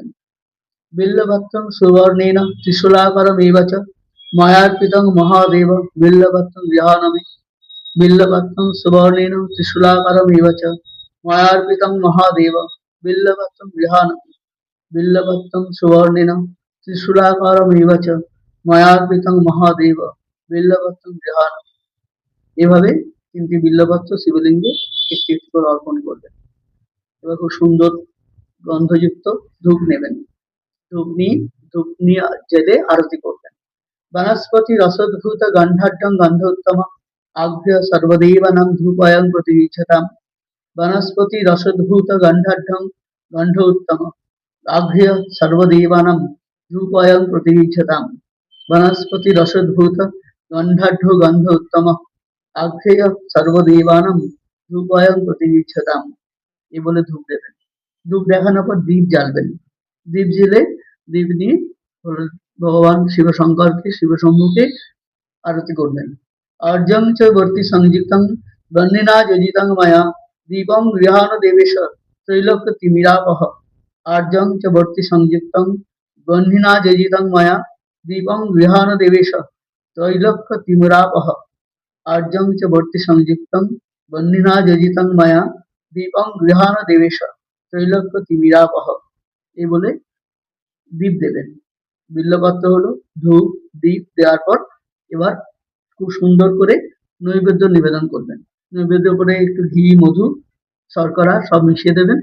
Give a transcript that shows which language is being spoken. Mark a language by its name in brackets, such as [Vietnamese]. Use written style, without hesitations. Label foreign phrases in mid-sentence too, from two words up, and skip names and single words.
[Sanskrit] বিল্লপত্রং সুবর্ণেন ত্রিশূলাকারমেব চ ময়ার্পিতং মহাদেব বিল্লপত্রং গৃহাণমে। बिल्लपत्रं सुवर्णेन त्रिशूलाकारमेव च मयार्पितं महादेव बिल्लपत्रं गृहाणति बिल्लपत्रं सुवर्णेन त्रिशूलाकारमेव च मयार्पितं महादेव बिल्लपत्रं गृहाणति। [Bangla] এভাবে তিনটি বিল্লপত্র শিবলিঙ্গে একটি একটি করে অর্পণ করবেন। এবার খুব সুন্দর গন্ধযুক্ত ধূপ নেবেন। ধূপ নিয়ে জেলে আরতি করবেন। [Sanskrit] বনস্পতি রসোদ্ভূত গন্ধাঢ্যং গন্ধোত্তম আঘ্র্য সর্বদেবানাং ধূপায়ং প্রতিগৃহ্যতাম। বনস্পতি রসোদ্ভূত গন্ধাঢ্যং গন্ধোত্তম আঘ্র্য সর্বদেবানাং ধূপায়ং প্রতিগৃহ্যতাম। বনস্পতি রসোদ্ভূত গন্ধাঢ্য গন্ধোত্তম আঘ্রেয় সর্বদেবানাং ধূপায়ং প্রতিগৃহ্যতাম। [Bangla] এই বলে ধূপ দেবেন। ধূপ দেখানোর পর দীপ জ্বালবেন। দীপ জ্বেলে দীপ নিয়ে ভগবান শিব শঙ্করকে শিব সম্মুখে আরতি করবেন। [Sanskrit] অর্জং চ বর্তি সংযুক্তং বর্ণিনা যোজিতং মায়া দীপং গৃহাণ দেবেশ ত্রৈলোক্য তিমিরাপহ। অর্জং চ বর্তি সংযুক্তং বর্ণিনা যোজিতং মায়া দীপং গৃহাণ দেবেশ ত্রৈলোক্য তিমিরাপহ। অর্জং চ বর্তি সংযুক্তং বর্ণিনা যোজিতং মায়া দীপং গৃহাণ দেবেশ ত্রৈলোক্য তিমিরাপহ। [Bangla] এই বলে দীপ দেবেন। বিল্লপত্র হলো ধূপ দীপ দেওয়ার পর এবার খুব সুন্দর করে নৈবেদ্য নিবেদন করবেন। নৈবেদ্য করে একটু ঘি মধু শর্করা সব মিশিয়ে দেবেন।